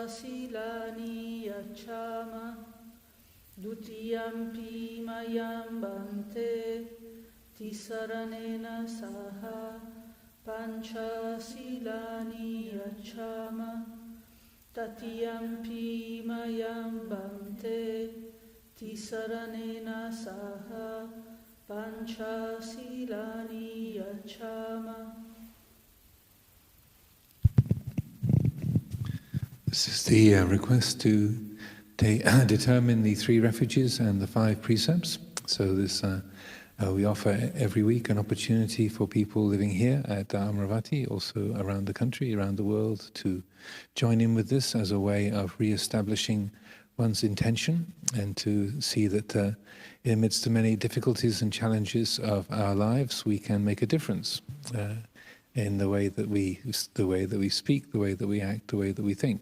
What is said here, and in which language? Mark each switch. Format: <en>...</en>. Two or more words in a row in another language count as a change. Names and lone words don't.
<pi>silani yachama dutiyampi mayam bante tisaranena saha pancha silani yachama tatiyampi mayam bante tisaranena saha Pancha silani yachama.</pi> <en>This is the request to determine the 3 refuges and the 5 precepts. So this we offer every week an opportunity for people living here at Amaravati, also around the country, around the world, to join in with this as a way of re-establishing one's intention and to see that amidst the many difficulties and challenges of our lives, we can make a difference in the way that we speak, the way that we act, the way that we think.</en>